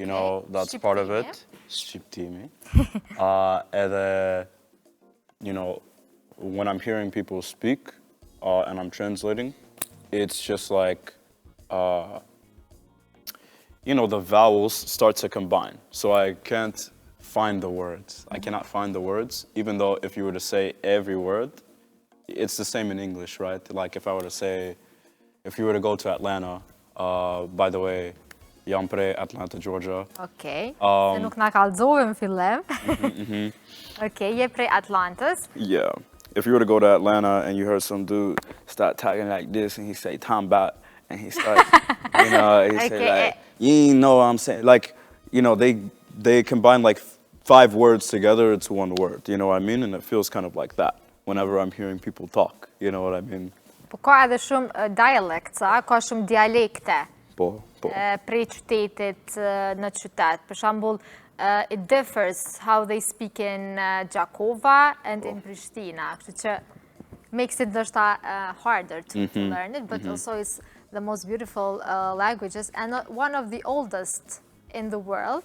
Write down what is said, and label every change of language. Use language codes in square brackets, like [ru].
[en] You know, that's part of it. Shqiptimi. Edhe, you know, when I'm hearing people speak and I'm translating, it's just like, you know, the vowels start to combine. So I can't find the words. I cannot find the words, even though if you were to say every word, it's the same in English, right? Like if I were to say, if you were to go to Atlanta, by the way, [sq] jam prej Atlanta, Georgia. Okay, se nuk na kallëzove në fillim. Okay, je prej Atlantës. [en] Yeah. If you were to go to Atlanta and you heard some dude start talking like this and he say, "Tom Bat," and he start, you know, he say like, "You know what I'm saying?" Like, you know, they combine like 5 words together into one word, you know what I mean? And it feels kind of like that whenever I'm hearing people talk, you know what I mean? [sq] Po ka edhe shumë dialects, ka shumë dialekte. Po. Prej qytetit në qytet. Për shembull, [en] it differs how they speak in Gjakova and in Prishtina. [sq] Kështu që [en] makes it harder to learn it, but also it's the most beautiful languages and one of the oldest in the world.